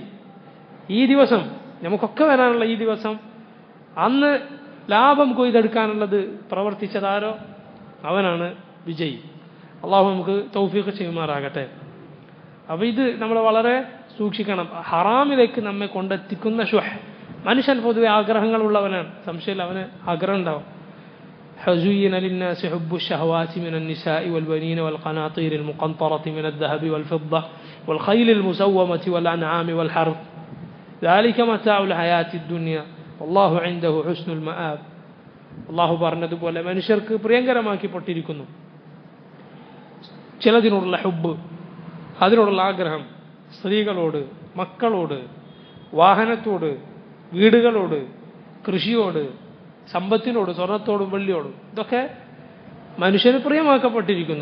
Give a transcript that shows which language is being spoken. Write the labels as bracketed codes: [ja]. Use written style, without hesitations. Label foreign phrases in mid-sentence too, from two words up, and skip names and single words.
[ml] ഈ ദിവസം നമുക്കൊക്കെ വരാനുള്ള ഈ ദിവസം, അന്ന് ലാഭം കൊയ്തെടുക്കാനുള്ളത് പ്രവർത്തിച്ചതാരോ അവനാണ് വിജയി. അള്ളാഹു നമുക്ക് തൗഫീഖ് ചെയ്യുമാറാകട്ടെ. അപ്പോൾ ഇത് നമ്മൾ വളരെ സൂക്ഷിക്കണം. ഹറാമിലേക്ക് നമ്മെ കൊണ്ടെത്തിക്കുന്ന ശുഹ്, മനുഷ്യൻ പൊതുവെ ആഗ്രഹങ്ങളുള്ളവനാണ്, സംശയമില്ല, അവന് ആഗ്രഹം ഉണ്ടാവും. [ar] حزين للناس حب الشهوات من النساء والبنين والقناطير المقنطرة من الذهب والفضة والخيل المسومة والأنعام والحرث ذلك متاع الحياة الدنيا والله عنده حسن المآب. [ml] അള്ളാഹു പറഞ്ഞതുപോലെ മനുഷ്യർക്ക് പ്രിയങ്കരമാക്കിപ്പെട്ടിരിക്കുന്നു ചിലതിനോടുള്ള ഹുബ്ബ്, അതിനോടുള്ള ആഗ്രഹം, സ്ത്രീകളോട്, മക്കളോട്, വാഹനത്തോട്, വീടുകളോട്, കൃഷിയോട്, സമ്പത്തിനോട്, സ്വർണത്തോടും വെള്ളിയോടും, ഇതൊക്കെ മനുഷ്യന് പ്രിയമാക്കപ്പെട്ടിരിക്കുന്നു.